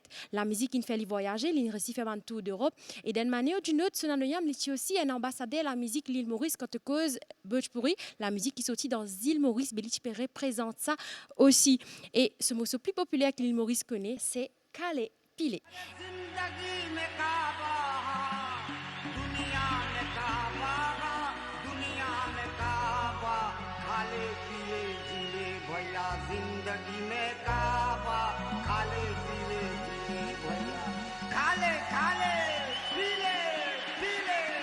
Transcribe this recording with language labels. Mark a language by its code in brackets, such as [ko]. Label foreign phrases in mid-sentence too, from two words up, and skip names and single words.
[fr] La musique, il fait voyager, il réussit à faire un tour d'Europe. Et d'une manière ou d'une autre, il est aussi un ambassadeur de la musique l'île Maurice quand tu cause Bhojpuri, la musique qui sortit dans l'île Maurice, il représente ça aussi. Et ce morceau plus populaire que l'île Maurice connaît, c'est Kale Pile. [bho] जिंदगी में काबा खाले पीले पीले भैया खाले खाले पीले पीले